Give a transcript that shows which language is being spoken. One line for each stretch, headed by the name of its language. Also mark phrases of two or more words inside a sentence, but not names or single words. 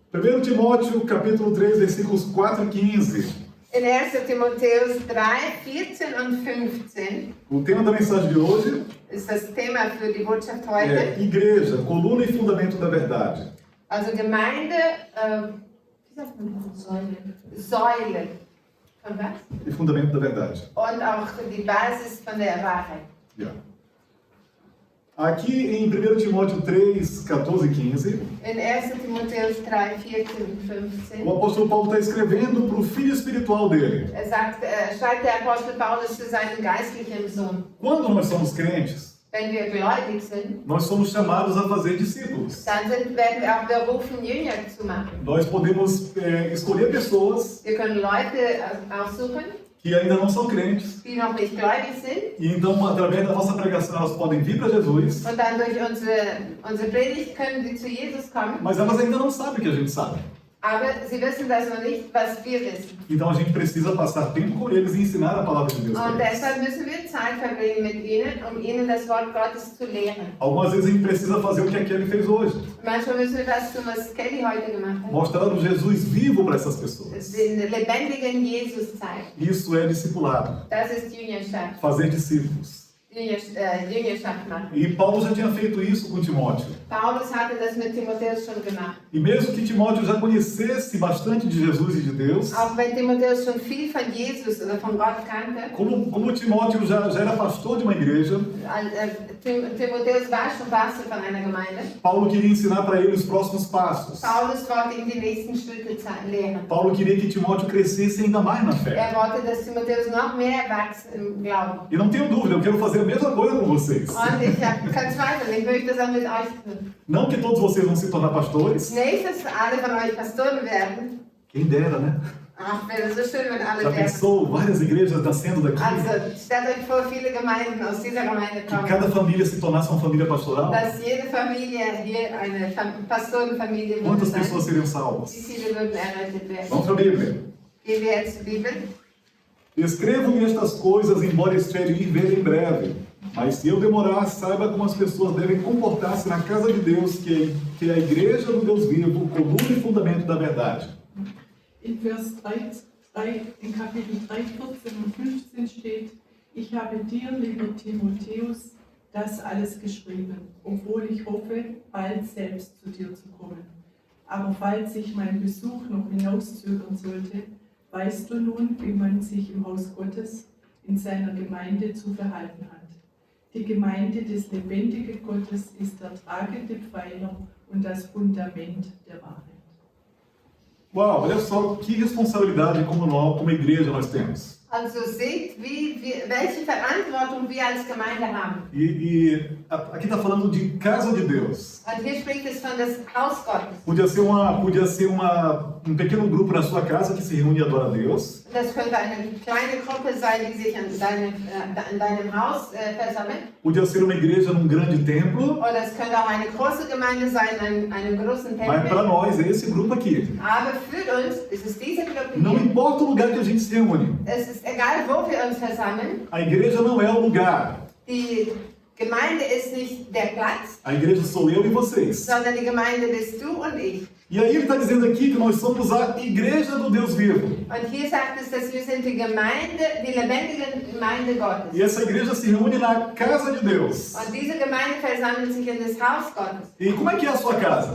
Portuguese: 1 Timóteo, capítulo 3, versículos 4 e 15.
German: In 1. Timotheus 3, 14 und 15
Portuguese: O tema da mensagem de hoje
German: ist das Thema für die Botschaft heute.
Portuguese: é Igreja, coluna e fundamento da verdade.
German: Also Gemeinde, wie sagt man? Säule. Von was?
Portuguese: E fundamento da verdade.
German: Und auch die Basis von der Wahrheit. Yeah.
Portuguese: Aqui em 1 Timóteo 3, 14 e 15,
German: In 1. Timotheus 3, 14 und 15
Portuguese: o apóstolo Paulo está escrevendo para o filho espiritual dele.
German: schreibt der Apostel Paulus zu seinem geistlichen Sohn.
Portuguese: Quando nós somos crentes,
German: Wenn wir gläubig sind,
Portuguese: nós somos chamados a fazer discípulos.
German: dann werden wir auch berufen, Jünger zu machen.
Portuguese: Nós podemos escolher pessoas
German: Wir können Leute aussuchen,
Portuguese: que ainda não são crentes,
German: die noch nicht gläubig sind.
Portuguese: e então, através da nossa pregação, elas podem vir para Jesus,
German: Und dann durch unsere Predigt können sie zu Jesus kommen.
Portuguese: mas elas ainda não sabem o que a gente sabe.
German: Aber sie wissen das noch nicht, was wir wissen.
Portuguese: Então a gente precisa passar tempo com eles e ensinar a palavra de Deus
German: Und
Portuguese: para eles.
German: deshalb müssen wir Zeit verbringen mit ihnen, um ihnen das Wort Gottes zu lehren.
Portuguese: Algumas vezes a gente precisa fazer o que a Kelly fez hoje.
German: Manchmal müssen wir das tun, was Kelly heute gemacht hat.
Portuguese: Mostrar o Jesus vivo para essas pessoas.
German: Den lebendigen Jesus zeigen.
Portuguese: Isso é discipulado.
German: Das ist Jüngerschaft.
Portuguese: Fazer discípulos.
German: Jüngerschaft machen.
Portuguese: E Paulo já tinha feito isso com Timóteo.
German: Paulus hatte das mit Timotheus schon gemacht.
Portuguese: E mesmo que Timóteo já conhecesse bastante de Jesus e de Deus,
German: Auch wenn Timotheus schon viel von Jesus oder von Gott kannte,
Portuguese: como Timóteo já era pastor de uma igreja,
German: Timotheus war schon Pastor von einer Gemeinde.
Portuguese: Paulo queria ensinar para ele os próximos passos.
German: Paulus wollte ihm die nächsten Schritte lehren.
Portuguese: Paulo queria que Timóteo crescesse ainda mais na fé.
German: Wollte, dass Timotheus noch mehr wächst im Glauben.
Portuguese: E não tenho dúvida, eu quero fazer a mesma coisa com vocês.
German: Und ich habe keinen Zweifel, ich möchte das auch mit euch tun.
Portuguese: Não que todos vocês vão se tornar pastores.
German: Nicht, dass alle von euch Pastoren werden.
Portuguese: Quem dera, né?
German: Ach, wäre so schön, wenn alle
Portuguese: Já
German: werden.
Portuguese: pensou várias igrejas nascendo daqui?
German: Also, stellt euch vor, viele Gemeinden aus dieser Gemeinde
Portuguese: Que
German: kommen.
Portuguese: cada família se tornasse uma família pastoral?
German: Dass jede Familie hier eine Pastorenfamilie würde
Portuguese: Quantas
German: sein.
Portuguese: pessoas seriam
German: Wie
Portuguese: salvas?
German: viele würden errettet werden?
Portuguese: Vamos para a Bíblia.
German: Gehen wir jetzt zur Bibel.
Portuguese: Escrevo-lhe estas coisas, embora esteja de ver em breve. Mas se eu demorar, saiba como as pessoas devem comportar-se na casa de Deus, que é a igreja do Deus vivo, coluna e fundamento da verdade.
German: In Kapitel 3, 14 und 15 steht: Ich habe dir, lieber Timotheus, das alles geschrieben, obwohl ich hoffe, bald selbst zu dir zu kommen. Aber falls sich mein Besuch noch hinauszögern sollte, weißt du nun, wie man sich im Haus Gottes in seiner Gemeinde zu verhalten hat. Die Gemeinde des lebendigen Gottes ist der tragende Pfeiler und das Fundament der Wahrheit.
Portuguese: Uau, olha só que responsabilidade como igreja nós temos.
German: Also seht, welche Verantwortung wir als Gemeinde haben.
Portuguese: Aqui está falando de casa de Deus.
German: Und hier spricht es von das Haus Gottes.
Portuguese: Podia ser um pequeno grupo na sua casa que se reúne e adora a Deus.
German: Das könnte eine kleine Gruppe sein, die sich in deinem Haus versammelt.
Portuguese: Podia ser uma igreja num grande templo.
German: Oder es könnte auch eine große Gemeinde sein, in einem großen
Portuguese: Mas para
German: Tempel.
Portuguese: nós é esse grupo aqui.
German: Aber für uns ist es diese Gruppe
Portuguese: Não
German: hier.
Portuguese: importa o lugar que a gente se reúne.
German: Es ist egal, wo wir uns versammeln.
Portuguese: A igreja não é o lugar.
German: Die Gemeinde ist nicht der Platz,
Portuguese: A igreja sou eu e vocês.
German: sondern die Gemeinde bist du und ich.
Portuguese: E aí ele está dizendo aqui que nós somos a igreja do Deus vivo.
German: Und hier sagt es, dass wir sind die Gemeinde, die lebendige Gemeinde Gottes.
Portuguese: E essa igreja se reúne na casa de Deus.
German: Und diese Gemeinde versammelt sich in das Haus Gottes.
Portuguese: E como é que é a sua casa?